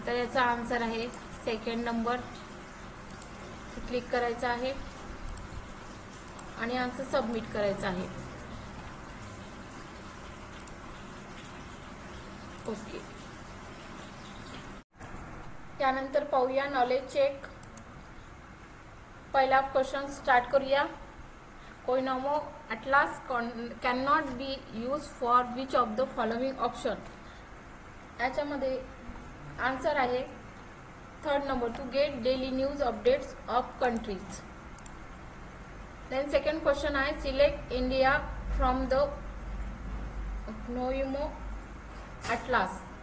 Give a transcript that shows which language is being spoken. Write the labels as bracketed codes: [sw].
[mr] तर याचा आन्सर आहे सेकंड नंबर, क्लिक करायचा आहे आणि आन्सर सबमिट करायचा आहे। ओके, त्यानंतर पाहूया नॉलेज चेक। पहिला क्वेश्चन स्टार्ट करूया। [en] कोइनोमो atlas can not be use for which of the following option. [mr] याच्यामध्ये आन्सर आहे third number, [en] To get daily news updates of countries. Then second question आहे select India from the कोइनोमो atlas.